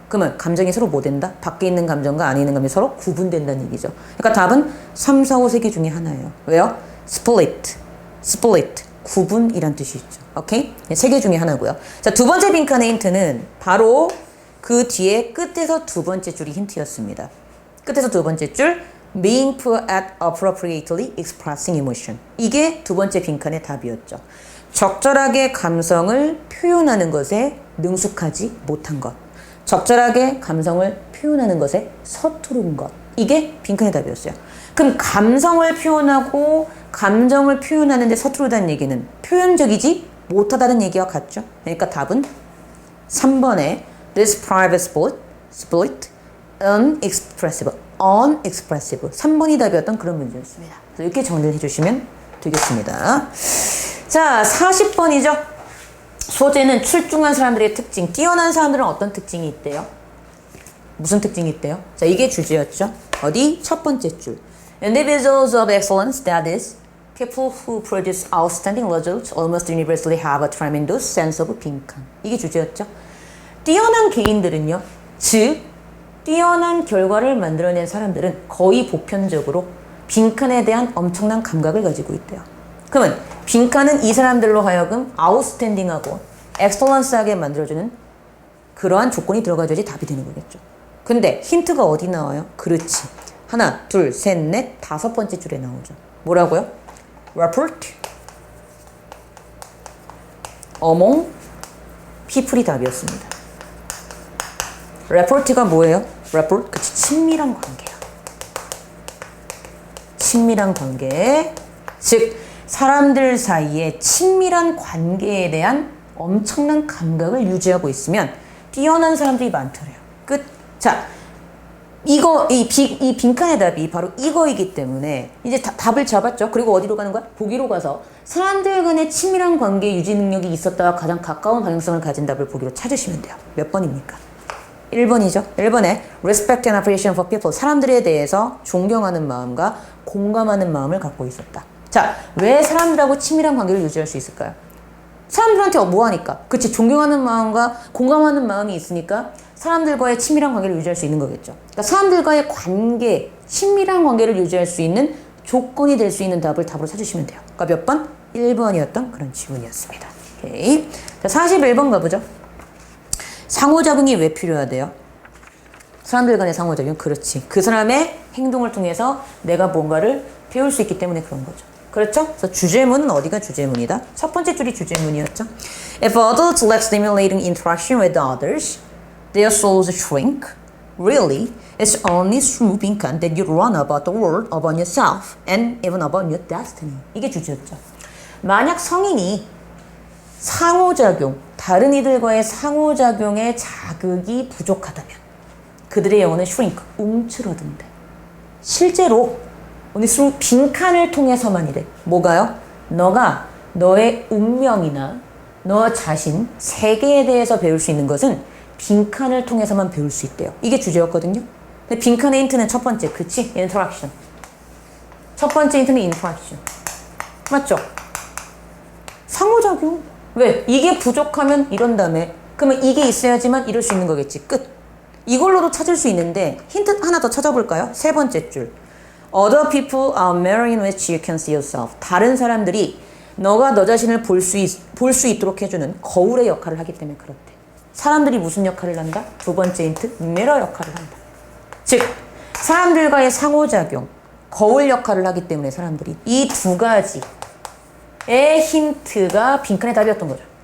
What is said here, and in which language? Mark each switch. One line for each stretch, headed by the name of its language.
Korean: 그러면 감정이 서로 뭐 된다? 밖에 있는 감정과 안에 있는 감정이 서로 구분된다는 얘기죠. 그러니까 답은 3, 4, 5, 3개 중에 하나예요. 왜요? split, split, 구분이란 뜻이 있죠. 오케이? 3개 중에 하나고요. 자, 두 번째 빈칸의 힌트는 바로 그 뒤에 끝에서 두 번째 줄이 힌트였습니다. 끝에서 두 번째 줄
English: being poor at appropriately expressing emotion.
Korean: 이게 두 번째 빈칸의 답이었죠. 적절하게 감성을 표현하는 것에 능숙하지 못한 것. 적절하게 감성을 표현하는 것에 서투른 것. 이게 빈칸의 답이었어요. 그럼 감성을 표현하고 감정을 표현하는 데 서투르다는 얘기는 표현적이지 못하다는 얘기와 같죠. 그러니까 답은 3번에
English: this private split unexpressive. unexpressive.
Korean: 3번이 답이었던 그런 문제였습니다. 이렇게 정리를 해주시면 되겠습니다. 자, 40번이죠. 소재는 출중한 사람들의 특징. 뛰어난 사람들은 어떤 특징이 있대요? 무슨 특징이 있대요? 자, 이게 주제였죠. 어디? 첫 번째 줄.
English: Individuals of excellence, that is, people who produce outstanding results almost universally have a tremendous sense of 빈칸.
Korean: 이게 주제였죠. 뛰어난 개인들은요. 즉, 뛰어난 결과를 만들어낸 사람들은 거의 보편적으로 빈칸에 대한 엄청난 감각을 가지고 있대요. 그러면 빈칸은 이 사람들로 하여금 아웃스탠딩하고 엑셀런스하게 만들어주는 그러한 조건이 들어가야지 답이 되는 거겠죠. 근데 힌트가 어디 나와요? 그렇지. 하나, 둘, 셋, 넷, 다섯 번째 줄에 나오죠. 뭐라고요?
English: report among people이
Korean: 답이었습니다. report가 뭐예요? report, 그치, 친밀한 관계야. 친밀한 관계. 즉, 사람들 사이에 친밀한 관계에 대한 엄청난 감각을 유지하고 있으면 뛰어난 사람들이 많더래요. 끝. 자, 이 빈칸의 답이 바로 이거이기 때문에 이제 답을 잡았죠. 그리고 어디로 가는 거야? 보기로 가서 사람들 간의 친밀한 관계 유지 능력이 있었다와 가장 가까운 방향성을 가진 답을 보기로 찾으시면 돼요. 몇 번입니까? 1번이죠. 1번에
English: respect and appreciation for people.
Korean: 사람들에 대해서 존경하는 마음과 공감하는 마음을 갖고 있었다. 자, 왜 사람들하고 친밀한 관계를 유지할 수 있을까요? 사람들한테 뭐 하니까? 그치, 존경하는 마음과 공감하는 마음이 있으니까 사람들과의 친밀한 관계를 유지할 수 있는 거겠죠. 그러니까 사람들과의 관계, 친밀한 관계를 유지할 수 있는 조건이 될 수 있는 답을 답으로 찾으시면 돼요. 그러니까 몇 번? 1번이었던 그런 지문이었습니다. 오케이. 자, 41번 가보죠. 상호작용이 왜 필요하대요? 사람들 간의 상호작용. 그렇지. 그 사람의 행동을 통해서 내가 뭔가를 배울 수 있기 때문에 그런 거죠. 그렇죠? 그래서 주제문은 어디가 주제문이다? 첫 번째 줄이 주제문이었죠.
English: If adults lack stimulating interaction with others, their souls shrink. Really, it's only through 빈칸 that you learn about the world, about yourself, and even about your destiny.
Korean: 이게 주제였죠. 만약 성인이 상호작용, 다른 이들과의 상호작용의 자극이 부족하다면 그들의 영혼은 shrink, 움츠러든대. 실제로 오늘 빈칸을 통해서만 이래. 뭐가요? 너가 너의 운명이나 너 자신, 세계에 대해서 배울 수 있는 것은 빈칸을 통해서만 배울 수 있대요. 이게 주제였거든요. 근데 빈칸의 힌트는 첫 번째, 그치? interaction. 첫 번째 힌트는 interaction. 맞죠? 상호작용. 왜? 이게 부족하면 이런다며. 그러면 이게 있어야지만 이럴 수 있는 거겠지. 끝. 이걸로도 찾을 수 있는데 힌트 하나 더 찾아볼까요? 세 번째 줄.
English: Other people are mirror in which you can see yourself.
Korean: 다른 사람들이 너가 너 자신을 볼 수 있도록 해주는 거울의 역할을 하기 때문에 그렇대. 사람들이 무슨 역할을 한다? 두 번째 힌트, 미러 역할을 한다. 즉, 사람들과의 상호작용, 거울 역할을 하기 때문에 사람들이 이 두 가지의 힌트가 빈칸의 답이었던 거죠.